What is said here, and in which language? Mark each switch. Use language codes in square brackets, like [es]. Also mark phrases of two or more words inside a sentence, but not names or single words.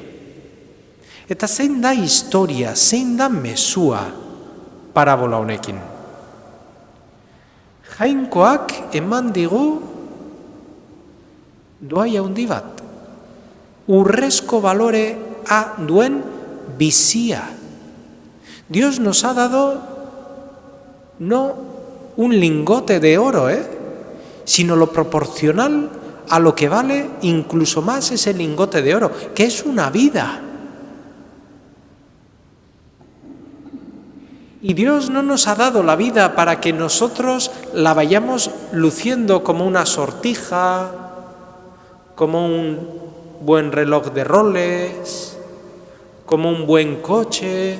[eu] Eta zein da historia, zein da mezua parabola honekin? Jainkoak eman digu doai handi bat. Urrezko balorea duen bizia. [es] Dios nos ha dado no un lingote de oro, sino lo proporcional a lo que vale incluso más ese lingote de oro, que es una vida. Y Dios no nos ha dado la vida para que nosotros la vayamos luciendo como una sortija, como un buen reloj de Rolex, como un buen coche.